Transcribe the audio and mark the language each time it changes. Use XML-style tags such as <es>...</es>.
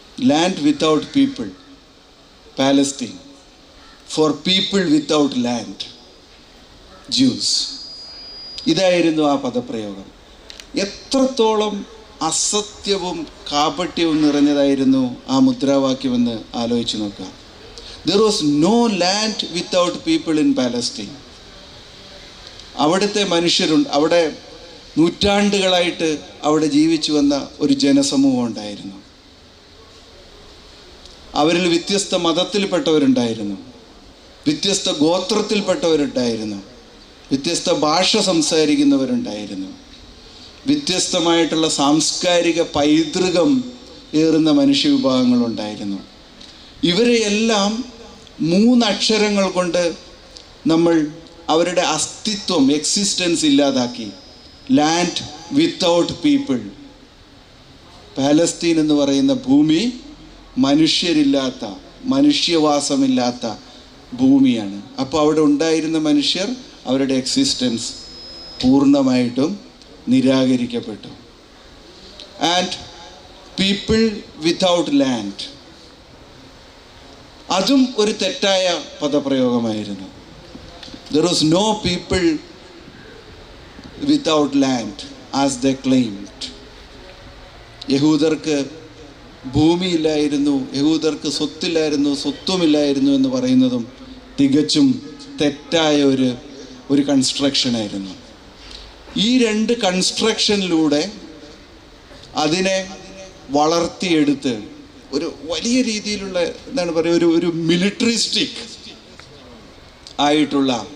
<en>Land without people Palestine, for people without land Jews.</en> <ml>ഇതായിരുന്നു ആ പദപ്രയോഗം. എത്രത്തോളം അസത്യവും കാപട്യവും നിറഞ്ഞതായിരുന്നു ആ മുദ്രാവാക്യമെന്ന് ആലോചിച്ച് നോക്കുക.</ml> <en>There was no land without people in Palestine.</en> <ml>അവിടുത്തെ അവിടെ നൂറ്റാണ്ടുകളായിട്ട് അവിടെ ജീവിച്ചു വന്ന ഒരു ജനസമൂഹം ഉണ്ടായിരുന്നു. അവരിൽ വ്യത്യസ്ത മതത്തിൽപ്പെട്ടവരുണ്ടായിരുന്നു, വ്യത്യസ്ത ഗോത്രത്തിൽപ്പെട്ടവരുണ്ടായിരുന്നു, വ്യത്യസ്ത ഭാഷ സംസാരിക്കുന്നവരുണ്ടായിരുന്നു, വ്യത്യസ്തമായിട്ടുള്ള സാംസ്കാരിക പൈതൃകം ഏറുന്ന മനുഷ്യവിഭാഗങ്ങളുണ്ടായിരുന്നു. ഇവരെയെല്ലാം 3 അക്ഷരങ്ങൾ കൊണ്ട് നമ്മൾ അവരുടെ അസ്തിത്വം, എക്സിസ്റ്റൻസ് ഇല്ലാതാക്കി.</ml> <en>Land without people.</en> <ml>പാലസ്തീൻ എന്ന് പറയുന്ന ഭൂമി മനുഷ്യരില്ലാത്ത, മനുഷ്യവാസമില്ലാത്ത ഭൂമിയാണ്. അപ്പോൾ അവിടെ ഉണ്ടായിരുന്ന മനുഷ്യർ, അവരുടെ എക്സിസ്റ്റൻസ് പൂർണ്ണമായിട്ടും നിരാകരിക്കപ്പെട്ടു.</ml> <en>and people without land,</en> <ml>അതും ഒരു തെറ്റായ പദപ്രയോഗമായിരുന്നു.</ml> <en>There was no people without land as they claimed.</en> <ml>യഹൂദർക്ക് ഭൂമിയില്ലായിരുന്നു, യഹൂദർക്ക് സ്വത്തില്ലായിരുന്നു, സ്വത്തുമില്ലായിരുന്നു എന്ന് പറയുന്നതും തികച്ചും തെറ്റായ ഒരു കൺസ്ട്രക്ഷനായിരുന്നു. ഈ 2 കൺസ്ട്രക്ഷനിലൂടെ അതിനെ വളർത്തിയെടുത്ത് ഒരു വലിയ രീതിയിലുള്ള എന്താണ് പറയുക, ഒരു മിലിറ്ററിസ്റ്റിക് ആയിട്ടുള്ള,</ml>